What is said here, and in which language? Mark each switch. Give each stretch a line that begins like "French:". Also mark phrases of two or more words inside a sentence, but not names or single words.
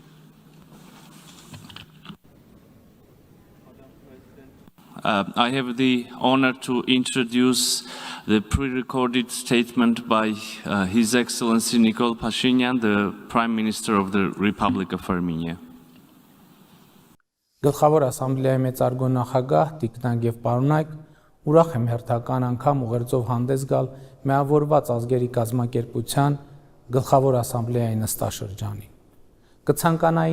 English: I have the honor to introduce the pre-recorded statement by His Excellency Nikol Pashinyan, the Prime Minister of the Republic of Armenia.
Armenian: Գլխավոր ասամբլեայի մեծարգո նախագահ Տիկնակ եւ պարոնայք, ուրախ եմ հերթական անգամ ուղերձով հանդես գալ միավորված ազգերի կազմակերպության գլխավոր ասամբլեայի նստաշրջանին։ Կցանկանայի